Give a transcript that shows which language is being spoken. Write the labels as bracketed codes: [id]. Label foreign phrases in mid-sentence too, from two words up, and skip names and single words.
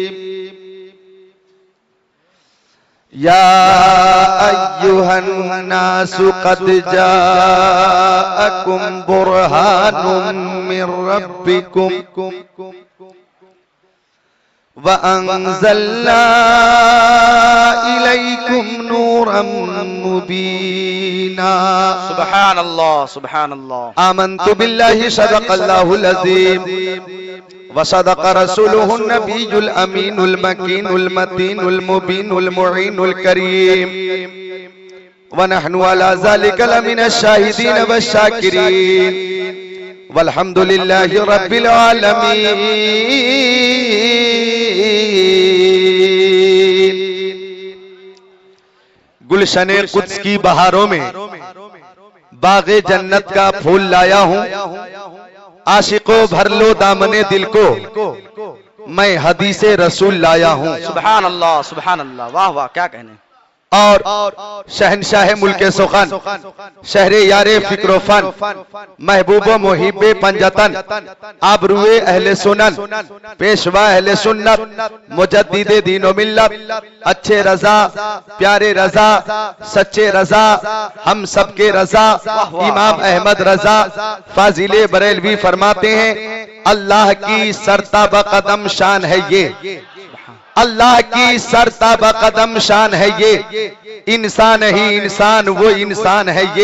[ar] يا أيها الناس قد جاءكم برهان من ربكم وأنزلنا إليكم نورا مبينا. سبحان الله، سبحان الله. آمنت بالله صدق الله العظيم وصدق رسوله النبي الأمين المكين المتين المبين المعين الكريم ونحن على ذلك لمن الشاهدين والشاكرين والحمد لله رب العالمين. [ur] گلشن قدس کی بہاروں میں باغ جنت کا پھول لایا ہوں. عاشقو بھر لو دامن دل کو، میں حدیث رسول لایا ہوں. [ar] سبحان الله، سبحان الله. [ur] واہ واہ، کیا کہنے. اور شہنشاہ ملک سخن، شہریار فکروفن، محبوب و محب پنجتن، آبروئے اہل سنن، پیشوا اہل سنت، مجدد دین و ملت، اچھے رضا، پیارے رضا، سچے رضا، ہم سب کے رضا، امام احمد رضا فاضل بریلوی فرماتے ہیں، اللہ کی سرتابقدم شان ہے یہ، اللہ کی سرتابقدم شان ہے یہ، انسان ہی انسان وہ انسان ہے یہ, अल्लाह की सरताब कदम शान है ये, इंसान ही इंसान वो इंसान है ये।